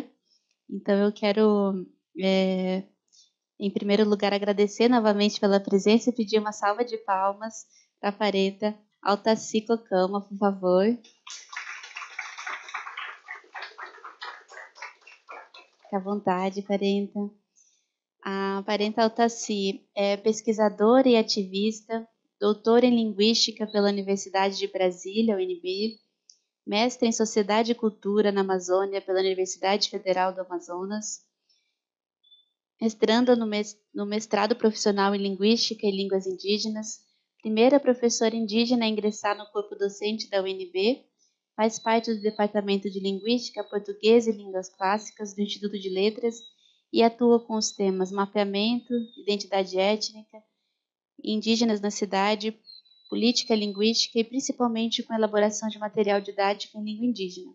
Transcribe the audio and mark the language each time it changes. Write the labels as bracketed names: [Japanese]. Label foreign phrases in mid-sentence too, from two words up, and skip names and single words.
[Portuguese] Então eu quero, em primeiro lugar, agradecer novamente pela presença e pedir uma salva de palmas para a parenta Altaci Cocama, por favor. Fique à vontade, parenta. A parenta Altaci é pesquisadora e ativista, doutora em Linguística pela Universidade de Brasília, UNB, mestre em Sociedade e Cultura na Amazônia pela Universidade Federal do Amazonas, mestranda no mestrado profissional em Linguística e Línguas Indígenas, primeira professora indígena a ingressar no corpo docente da UNB, faz parte do Departamento de Linguística, Português e Línguas Clássicas do Instituto de Letras e atua com os temas mapeamento, identidade étnica, indígenas na cidade, política linguística e principalmente com elaboração de material didático em língua indígena.